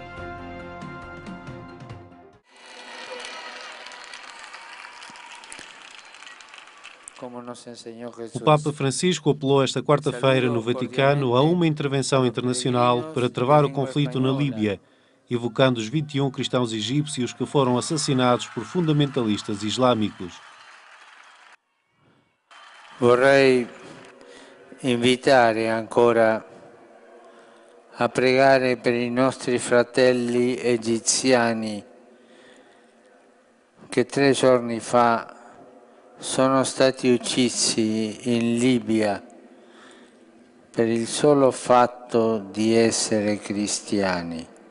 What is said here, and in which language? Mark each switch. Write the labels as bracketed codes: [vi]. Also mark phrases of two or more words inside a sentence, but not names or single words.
[pt] O Papa Francisco apelou esta quarta-feira no Vaticano a uma intervenção internacional para travar o conflito na Líbia, evocando os 21 cristãos egípcios que foram assassinados por fundamentalistas islâmicos. [it] Vorrei invitare ancora a pregare per i nostri fratelli egiziani che 3 giorni fa sono stati uccisi in Libia per il solo fatto di essere cristiani.